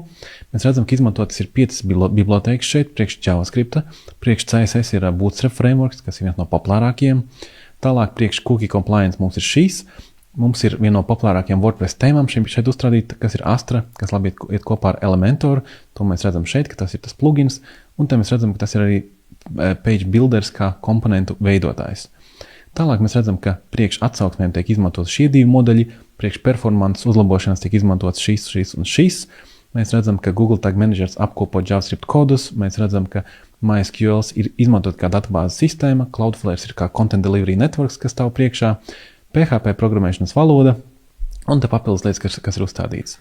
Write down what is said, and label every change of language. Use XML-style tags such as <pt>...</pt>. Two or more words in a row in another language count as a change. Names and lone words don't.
<lv>Mēs redzam, ka izmantotas ir 5 bibliotēkas šeit, priekš JavaScripta, priekš CSS ir Bootstrap frameworks, kas ir viens no populārākajiem. Tālāk priekš</lv> <en>Cookie Compliance</en> <lv>mums ir šīs. Mums ir viena no populārākajām WordPress tēmām šeit uzstrādīta, kas ir Astra, kas labi iet kopā ar Elementor. To mēs redzam šeit, ka tas ir tas plugins, un te mēs redzam, ka tas ir arī</lv> <en>page builders</en> <lv>kā komponentu veidotājs. Tālāk mēs redzam, ka priekš atsauksmēm tiek izmantot šie 2 modeļi, priekš performances uzlabošanas tiek izmantots šis un šis. Mēs redzam, ka Google Tag Managers apkopo JavaScript kodus, mēs redzam, ka MySQL ir izmantot kā databāzes sistēma, Cloudflare ir kā</lv> <en>Content Delivery Networks,</en> <lv>kas stāv priekšā, PHP programmēšanas valoda un te papildus lietas, kas ir uzstādītas.</lv>